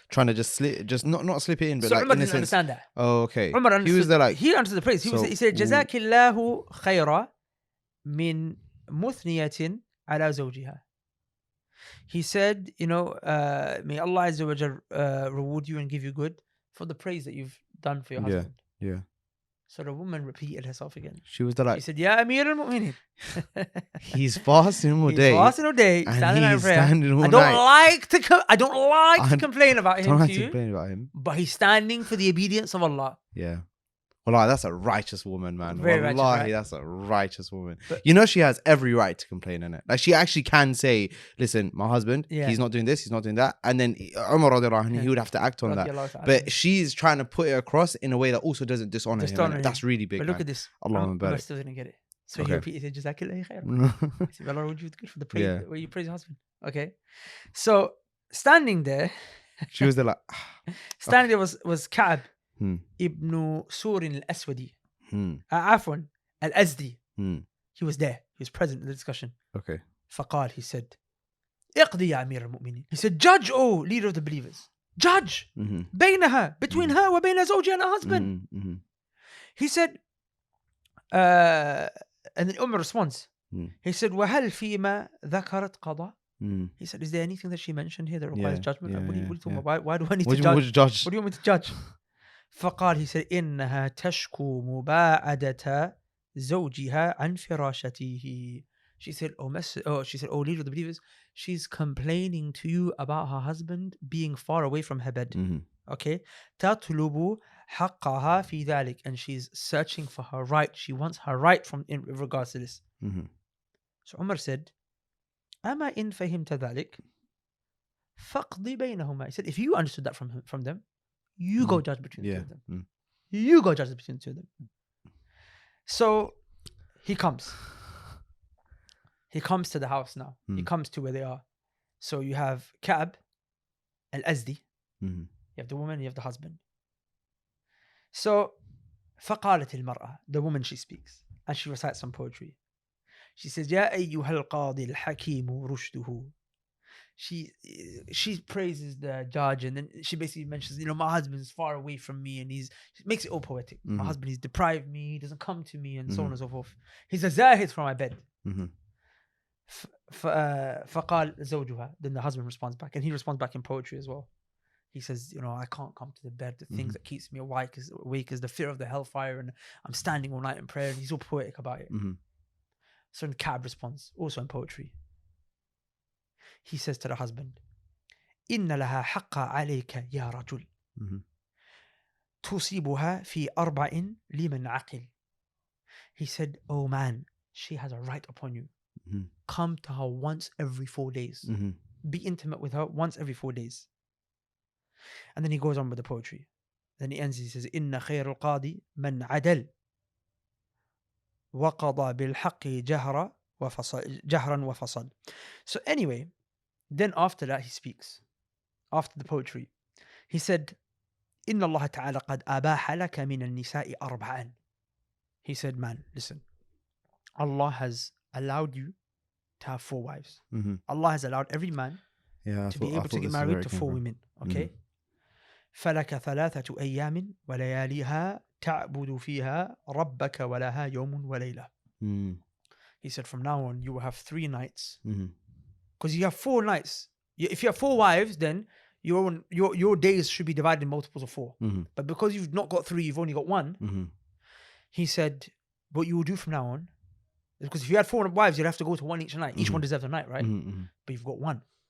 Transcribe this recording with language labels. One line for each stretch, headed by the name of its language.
English: trying to just not slip it in, but so like Umar in a didn't sense. Understand that. Oh, okay. Umar understood, he was there like he understood the praise. He said
Arabic: جزاك الله خيرا من مثنية على زوجها.
English: He said, may Allah Azza wa Jal reward you and give you good for the praise that you've done for your husband. Yeah. So the woman repeated herself again. She was there like, she said, Ya Amir al-Mu'minin. He's fasting all day. He's fasting all day, and standing he's in prayer. standing all I don't night. like to complain about him to you. Complain about him. But he's standing for the obedience of Allah. Yeah. Wallahi, that's a righteous woman, man. Very Wallahi, righteous, right? That's a righteous woman. But, she has every right to complain, innit? Like, she actually can say, listen, my husband, he's not doing this, he's not doing that. And then Umar radiallahu anhu, he would have to act on that. But she's trying to put it across in a way that also doesn't dishonor him. That's really big. But look at this. Allah still didn't get it. So he repeated, Jazakallah khair. He said, Allah reward you good for the praise, where you praise your husband. Okay. So standing there. She was there like. Standing there was Ka'ab ibn Surin al-Aswadi. Afwan al-Azdi. He was there. He was present in the discussion. Okay.
Arabic: فقال,
English: he said,
Arabic: اقضي يا أمير المؤمنين.
English: He said, judge, oh leader of the believers. Judge. بينها, between her
Arabic: وبين زوجها
English: and her husband. He said, and then Umar responds, He said,
Arabic: وَهَلْ فِيمَا ذَكَرَتْ قَضَى?
English: Mm. He said, is there anything that she mentioned here that requires Yeah, judgment? Like, what are you talking yeah. about? Why do I need Would to you, judge? would you judge? What do you want me to judge?
Arabic: فقال,
English: he said,
Arabic: إنها تشكو مباعدة زوجها عن فراشته.
English: She said, she said, oh leader of the believers, she's complaining to you about her husband being far away from her bed. Mm-hmm. Okay,
Arabic: تطلب حقها في ذلك,
English: and she's searching for her right. She wants her right in regards to this. Mm-hmm. So Umar said,
Arabic: أما إن فهمت ذلك فاقضي بينهما.
English: He said, if you understood that from them, you go judge between the two of them. Mm. You go judge between the two of them. So he comes to the house now. He comes to where they are. So you have Ka'b al-Azdi. Mm-hmm. You have the woman, you have the husband. So
Arabic: فقالت المرأة,
English: the woman, she speaks and she recites some poetry. She says,
Arabic: يا أيها القاضي الحكيم رشده.
English: She praises the judge, and then she basically mentions, my husband's far away from me, and she makes it all poetic. My husband, he's deprived me, he doesn't come to me, and so on and so forth. He's a zahid from my bed.
Arabic: فقال زوجها.
English: Then the husband responds back, and he responds back in poetry as well. He says, I can't come to the bed. The things that keeps me awake is the fear of the hellfire, and I'm standing all night in prayer. And he's all poetic about it. So then Ka'b responds, also in poetry. He says to the husband,
Arabic: إن لها حق عليك يا رجل تصيبها في 4 لمن عقل.
English: He said, oh man, she has a right upon you. Come to her once every 4 days. Be intimate with her once every 4 days. And then he goes on with the poetry. Then he ends, he says,
Arabic: إن خير القاضي من عدل وقضى بالحق جهرا وفصل.
English: So anyway, then after that he speaks. After the poetry, he said,
Arabic: إن الله تعالى قد أباح لك من النساء 4.
English: He said, man, listen. Allah has allowed you to have 4 wives. Allah has allowed every man to be able to get married to 4 women. Okay?
Arabic: فلك 3 أيام ولياليها تعبد فيها ربك ولها يوم وليلة.
English: He said, from now on, you will have 3 nights. Because you have 4 nights. If you have 4 wives, then your days should be divided in multiples of 4. But because you've not got 3, you've only got 1. He said, what you will do from now on, because if you had 4 wives, you'd have to go to 1 each night. Each one deserves a night, right? But you've got 1.